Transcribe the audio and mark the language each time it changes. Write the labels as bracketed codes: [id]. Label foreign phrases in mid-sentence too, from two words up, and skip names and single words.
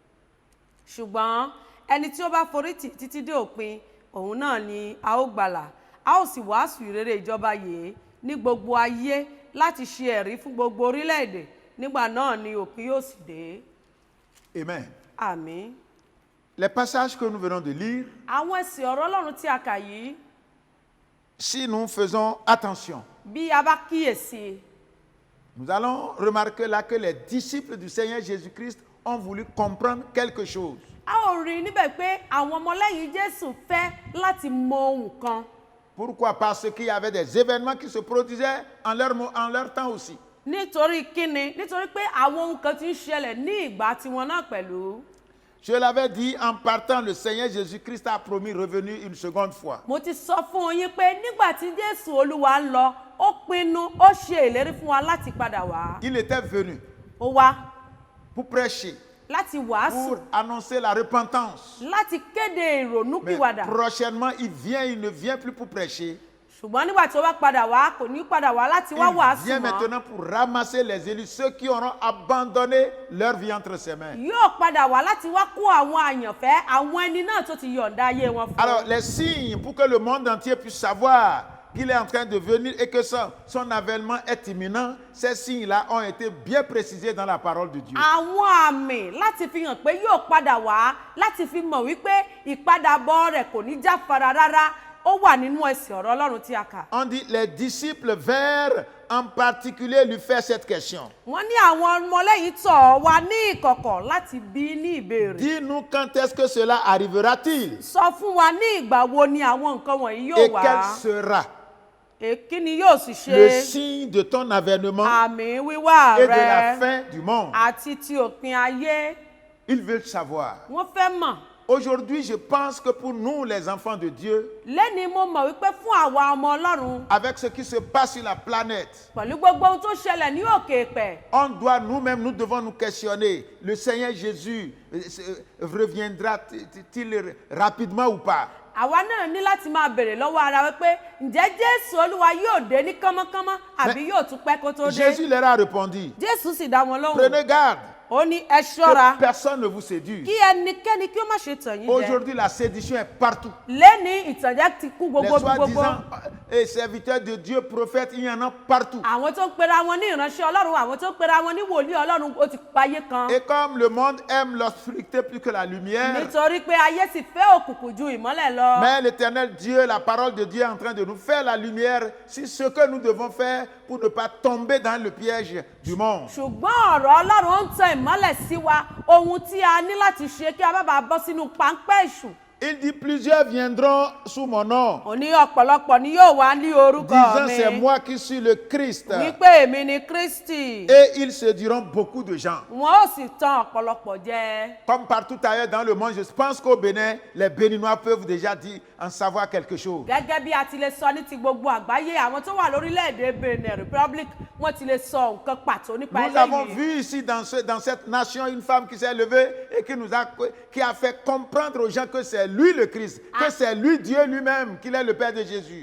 [yo] Ṣùgbọ́n ẹni tí ó bá forí tì títí dé òpin, òun náà ni a ó gbàlà. A ó sì wàásù ìrere ìjọba yìí ní gbogbo ayé láti ṣe ẹ̀rí fún gbogbo orílẹ̀-èdè. Nígbà náà ni òpin yóò sì dé. Amen. Àmín. [fr] Les passages que nous venons de lire, [yo] Àwọn ẹsẹ̀ ọ̀rọ̀ Ọlọ́run tí a kà yìí, [fr] si nous faisons attention, [yo] bí a bá kíyèsí, [fr] nous allons remarquer là que les disciples du Seigneur Jésus-Christ ont voulu comprendre quelque chose. [yo] a ó rí níbẹ̀ pé àwọn ọmọlẹ́yìn Jésù fẹ́ láti mọ ohun kan. [fr] Pourquoi? Parce qu'il y avait des événements qui se produisaient en leur temps aussi. [yo] Nítorí kíni? Nítorí pé àwọn ohun kan tí ń ṣẹlẹ̀ ní ìgbà tiwọn náà pẹ̀lú. [fr] Je l'avais dit, en partant, le Seigneur Jésus-Christ a promis revenir une seconde fois. [yo] Mo ti sọ fún yín pé nígbà tí Jésù Olúwa ń lọ, ó pinnu, ó ṣe ìlérí fún wa láti padà wá. [fr] Il était venu [yo] Ó wá [fr] pour prêcher, [yo] láti wàásù, [fr] pour annoncer la repentance. [yo] láti kéde [fr] Mais [yo] ìrònúpìwàdà. [fr] prochainement, il ne vient plus pour prêcher. [yo] Ṣùgbọ́n nígbà tí ó bá padà wá, kò ní padà wá láti wá [fr] Il [yo] wàásù [fr] vient [yo] mọ́. [fr] maintenant pour ramasser les élus, ceux qui auront abandonné leur vie entre ses mains. [yo] Yóò padà wá láti wá kó àwọn àyànfẹ́, àwọn ẹni náà tó ti yọ̀ǹda ayé wọn fún. [fr] Alors, les signes pour que le monde entier puisse savoir qu'il est en train de venir et que son avènement est imminent, ces signes-là ont été bien précisés dans la parole de Dieu. [yo] Àwọn àmì láti fi hàn pé yóò padà wá, láti fi mọ̀ wípé ìpadàbọ̀ rẹ̀ kò ní jáfara rárá, ó wà nínú ẹsẹ̀ ọ̀rọ̀ Ọlọ́run tí a kà. [fr] On dit les disciples vinrent en particulier lui faire cette question. [yo] Wọ́n ní àwọn ọmọlẹ́yìn tọ̀ wá ní ìkọ̀kọ̀ láti bí ní ìbéèrè. [fr] Dis-nous quand est-ce que cela arrivera-t-il [yo] Sọ fún wa ní ìgbà wo ni àwọn nǹkan wọ̀nyí [fr] et [yo] yóò wá. [fr] quel sera [yo] Kí ni yóò sì [fr] le [yo] ṣe [fr] signe de ton avènement [yo] àmì wíwá [fr] et de la [yo] rẹ [fr] fin du monde. [yo] àti ti òpin ayé? [fr] Ils veulent savoir. [yo] Wọ́n fẹ́ mọ̀. [fr] Aujourd'hui, je pense que pour nous, les enfants de Dieu, [yo] Lẹ́ni mo mọ̀ wípé fún àwa ọmọ Ọlọ́run [fr] avec ce qui se passe sur la planète, [yo] pẹ̀lú gbogbo ohun tó ṣẹlẹ̀ ní òkè èpẹ̀, [fr] on doit nous-mêmes, nous devons nous questionner. Le Seigneur Jésus reviendra-t-il rapidement ou pas? [yo] àwa náà ní láti máa béèrè lọ́wọ́ ara wípé ǹjẹ́ Jésù Olúwa yóò dé ní kánmọ́kánmọ́ àbí yóò tún pẹ́ kó tó dé? [fr] Jésus leur a répondu, [yo] Jésù sì dá wọn lóhùn. [fr] prenez garde [yo] Ó ní ẹ ṣọ́ra [fr] que personne ne vous séduise. [yo] kí ẹnikẹ́ni kí ó má ṣe tàn yín jẹ. [fr] Aujourd'hui, la séduction est partout. [yo] Lẹ́ni ìtànjẹ ti kú [fr] Les [yo] gbogbo bí gbogbo. [fr] soi-disant serviteurs de Dieu, prophètes, il y en a partout. [yo] Àwọn tó ń pera wọn ní ìránṣẹ́ Ọlọ́run, àwọn tó ń pera wọn ní wòlíì Ọlọ́run ó ti payé kan. [fr] Et comme le monde aime l'obscurité plus que la lumière, [yo] Nítorí pé ayé sì fẹ́ òkùnkùn ju ìmọ́lẹ̀ lọ. [fr] mais l'Éternel Dieu, la parole de Dieu est en train de nous faire la lumière sur ce que nous devons faire pour ne pas tomber dans le piège du monde. [yo] Ṣùgbọ́n ọ̀rọ̀ Ọlọ́run ó ń tan ìmọ́lẹ̀ sí wa, ohun tí a ní láti ṣe kí a má bàa bọ́ sínú páńpẹ́ èṣù. [fr] Il dit, plusieurs viendront sous mon nom, [yo] Ó ní ọ̀pọ̀lọpọ̀ ni yóò wá ní orúkọ [fr] disant [yo] mi. [fr] c'est moi qui suis le Christ. [yo] Wípé èmi ni Kristi. [fr] Et ils séduiront beaucoup de gens. [yo] Wọ́n ó sì tan ọ̀pọ̀lọpọ̀ jẹ. [fr] Comme partout ailleurs dans le monde, je pense qu'au Bénin, les Béninois peuvent déjà dire, en savoir quelque chose. [yo] Gẹ́gẹ́ bí a ti lè sọ ní ti gbogbo àgbáyé, àwọn tó wà lórílẹ̀‐èdè Benin Republic wọ́n ti lè sọ nǹkan pàtó nípa [fr] Nous avons [yo] eléyìí. [fr] vu ici dans cette nation une femme qui s'est levée et qui a fait comprendre aux gens que c'est lui le Christ, que c'est lui Dieu lui-même, qu'il est le Père de Jésus.